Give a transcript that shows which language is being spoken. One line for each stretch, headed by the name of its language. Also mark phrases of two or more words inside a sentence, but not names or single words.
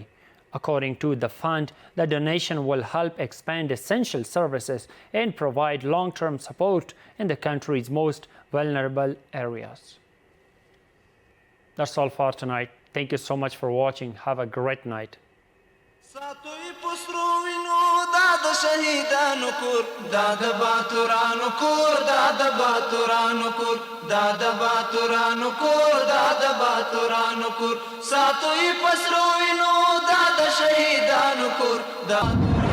English: According to the fund, the donation will help expand essential services and provide long-term support in the country's most vulnerable areas. That's all for tonight. Thank you so much for watching. Have a great night.
Pashto: شهیدانو کور دا د باتورانو کور دا د باتورانو کور دا د باتورانو کور دا د باتورانو کور ساتوي پسرو وینو دا د شهیدانو کور دا